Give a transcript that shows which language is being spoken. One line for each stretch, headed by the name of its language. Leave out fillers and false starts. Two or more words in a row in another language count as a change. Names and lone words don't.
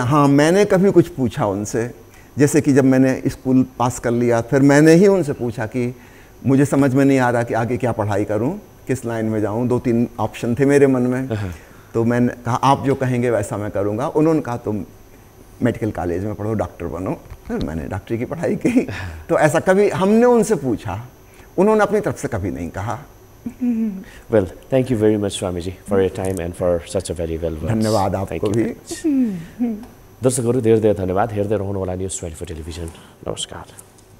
Hindi: हाँ, मैंने कभी कुछ पूछा उनसे, जैसे कि जब मैंने स्कूल पास कर लिया, फिर मैंने ही उनसे पूछा कि मुझे समझ में नहीं आ रहा कि आगे क्या पढ़ाई करूं, किस लाइन में जाऊं। 2-3 ऑप्शन थे मेरे मन में। तो मैंने कहा आप जो कहेंगे वैसा मैं करूंगा। उन्होंने कहा तुम
English: medical college
Hindi: में पढ़ो, डॉक्टर बनो। फिर मैंने डॉक्टरी की पढ़ाई की। तो ऐसा कभी हमने उनसे पूछा, उन्होंने अपनी तरफ से कभी नहीं कहा।
English: Well, thank you very much, Swamiji, for your time and for such a very well words.
Hindi: धन्यवाद आपको भी।
Nepali: दर्शकहरू धेरै धेरै धन्यवाद। हेर्दै रहनुहोला न्युज 24 टेलिभिजन। नमस्कार।